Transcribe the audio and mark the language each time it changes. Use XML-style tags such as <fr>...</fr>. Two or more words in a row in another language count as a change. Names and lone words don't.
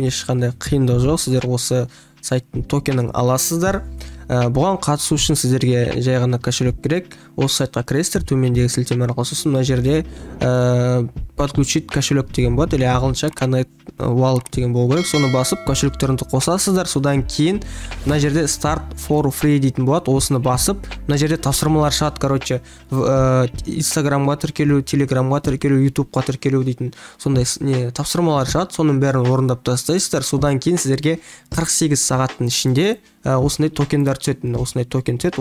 <kk>Ешқандай қиындық жоқ, сіздер осы сайттың токенін аласыздар. Бұған қатысу үшін сіздерге жай ғана кошелек керек. Осы сайтқа кіресіздер, төмендегі сілтеме арқылы, сосын мына жерде</kk> <ru>подключить кошелек</ru> <kk>деген болады, или ағылшынша</kk> <en>connect wallet</en> <kk>деген болу керек. Соны басып кошелектеріңізді қосасыздар. Содан кейін мына жерде</kk> <en>start for free</en> <kk>дейтін болады. Осыны басып, мына жерде тапсырмалар шығады, короче, Instagramға тіркелу, Telegramға тіркелу, YouTubeға тіркелу дейтін сондай тапсырмалар шығады. Соның бәрін орындап тастайсыздар. Содан кейін сіздерге 48 сағаттың ішінде осындай токендар түседі. Осындай токен түседі.</kk>